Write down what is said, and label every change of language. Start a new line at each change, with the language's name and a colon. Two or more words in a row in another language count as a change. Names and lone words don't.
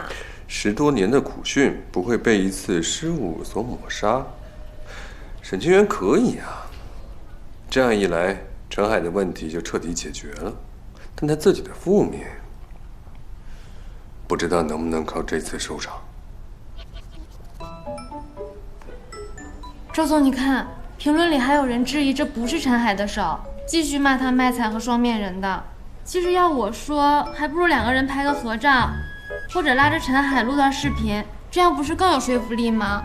Chinese: ！10 多年的苦训不会被一次失误所抹杀。沈清源可以啊，这样一来，陈海的問題就徹底解決了。但他自己的負面，不知道能不能靠這次收場。周總，你看評論裡還有人質疑這不是陳海的手，繼續罵他賣慘和雙面人的。其實要我說，還不如兩個人拍個合照，或者拉着陳海錄段視頻，這樣不是更有說服力嗎？